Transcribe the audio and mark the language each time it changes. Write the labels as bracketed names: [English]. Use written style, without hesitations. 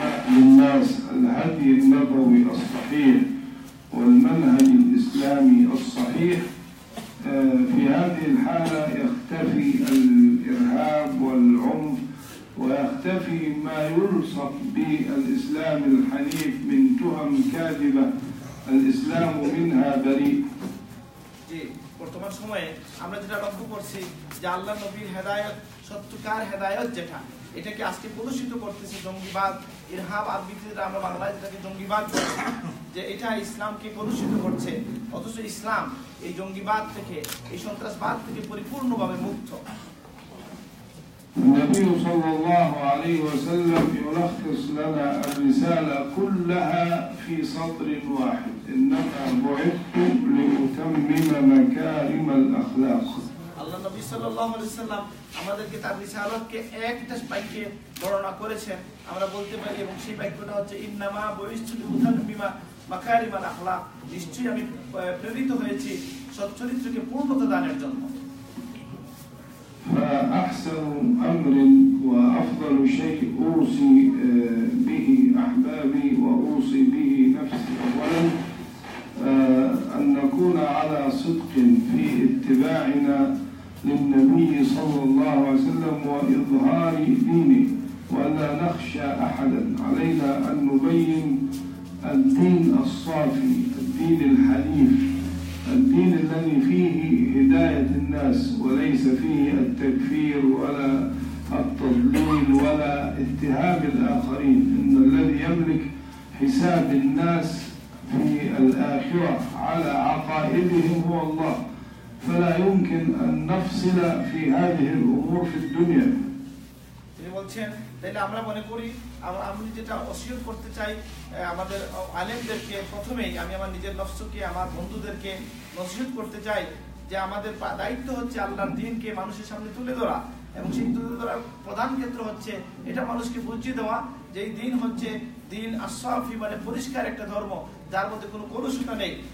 [Arabic] الناس هدي الهدي النبوي الصحيح والمنهج الإسلامي الصحيح، في هذه الحالة يختفي الإرهاب والعنف ويختفي ما يلصق بالإسلام الحنيف من تهم كاذبة الإسلام منها بريء. [Bangla] বর্তমান সময়ে আমরা যেটা লক্ষ্য করছি যে আল্লাহ নবীর হেদায়েত, সত্যকার হেদায়েত যেটা, এটাকে আজকে প্রদর্শিত করতেছে জঙ্গিবাদ, ইরহাব আবৃত্তিতে আমরা বাংলায় যেটাকে জঙ্গিবাদ বলছি, যে এটা ইসলামকে প্রদর্শিত করছে, অথচ ইসলাম এই জঙ্গিবাদ থেকে, এই সন্ত্রাসবাদ থেকে পরিপূর্ণভাবে মুক্ত। [Arabic] النبي صلى الله عليه وسلم يلخص لنا الرسالة كلها في سطر واحد: إنما بعثت لأتمم مكارم الأخلاق. [Bangla] আল্লাহ নবী সাল্লাল্লাহু আলাইহি সাল্লাম আমাদেরকে তার রিসালাতকে একটা বাক্যে বর্ণনা করেছেন, আমরা বলতে পারি, এবং সেই বাক্যটা হচ্ছে [Arabic] ইন্নামা বুইস্তু লিউতাম্মিমা মাকারিমাল আখলাক, [Bangla] নিশ্চয়ই আমি প্রেরিত হয়েছি সচ্চরিত্রকে পূর্ণতা দানের জন্য। [Arabic] فأحسن أمر وأفضل شيء أوصي به أحبابي وأوصي به نفسي أولا أن نكون على صدق في اتباعنا للنبي صلى الله عليه وسلم وإظهار دينه، ولا نخشى أحدا. علينا أن نبين الدين الصافي، الدين الحنيف، الدين الذي فيه هداية الناس وليس فيه التكفير ولا التضليل ولا اتهام الآخرين. إن الذي يملك حساب الناس في الآخرة على عقائدهم هو الله، فلا يمكن أن نفصل في هذه الأمور في الدنيا. [Bangla] তিনি বলছেন তাহলে আমরা মনে করি আমি যেটা ওসিয়ত করতে চাই আমাদের আলেমদেরকে, প্রথমেই আমি আমার নিজের নফসকে, আমার বন্ধুদেরকে নসিহত করতে চাই যে আমাদের দায়িত্ব হচ্ছে আল্লাহর দ্বীনকে মানুষের সামনে তুলে ধরা, এবং সেই তুলে ধরার প্রধান ক্ষেত্র হচ্ছে এটা মানুষকে বুঝিয়ে দেওয়া যে এই দিন হচ্ছে দিন আস-সাফি, মানে পরিষ্কার একটা ধর্ম যার মধ্যে কোনো কলুষতা নেই।